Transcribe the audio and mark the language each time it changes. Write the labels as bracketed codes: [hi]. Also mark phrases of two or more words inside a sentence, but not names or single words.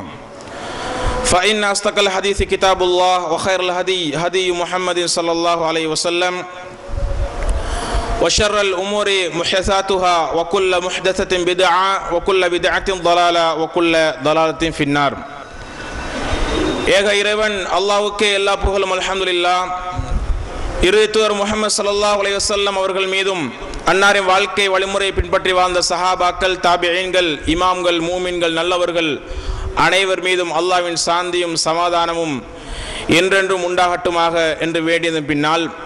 [ar] فإن أصدق الحديث كتاب الله وخير الهدي هدي محمد صلى الله عليه وسلم وشر الأمور محدثاتها وكل محدثة بدعة وكل بدعة ضلالة وكل ضلالة في النار. [ta] ஏக இறைவன் அல்லாஹ்வுக்கே எல்லா புகழும் அல்ஹம்துலில்லாஹ். இறைத்தூதர் முஹம்மது [ar] صلى الله عليه وسلم [ta] அவர்கள் மீதும் அன்னாரின் வாழ்க்கை வழிமுறை பின்பற்றி வாழ்ந்த சஹாபாக்கள், தாபிஈன்கள், இமாம்கள், மூமின்கள், நல்லவர்கள் அனைவர் மீதும் அல்லாஹ்வின் சாந்தியும் சமாதானமும் என்றென்றும் உண்டாகட்டுமாக என்று வேண்டியதன் பின்னால்,